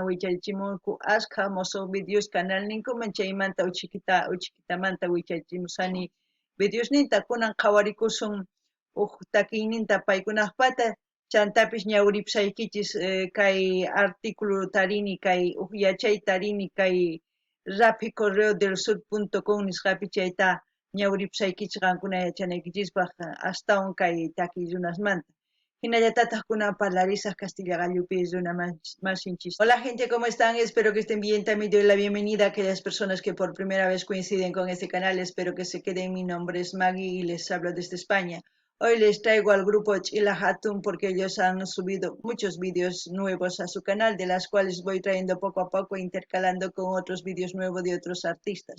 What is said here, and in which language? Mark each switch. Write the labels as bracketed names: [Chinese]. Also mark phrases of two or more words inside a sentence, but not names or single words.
[Quechua] wichaychimunku ashka musuq videos canal ninkuman chaymanta uchikitamanta wichaychimusani videosninta kunan qhawarikusun takiyninta paykunaqpata chantapish ñawripusaykichis kay artículo tarini kay yachay tarini kay rapicorreodelsud.com nisqapi chayta ñawripusaykichis qankuna yachanaykichispaq astawan kay takiy runasmanta. Hinallatataq kunan parlarisaq Castilla gallupi masinchis. [Spanish] Hola gente, ¿cómo están? Espero que estén bien. También doy la bienvenida a aquellas personas que por primera vez coinciden con este canal. Espero que se queden. Mi nombre es Maggie y les hablo desde España. Hoy les traigo al grupo Chila Hatun porque ellos han subido muchos vídeos nuevos a su canal, de las cuales voy trayendo poco a poco, intercalando con otros vídeos nuevos de otros artistas.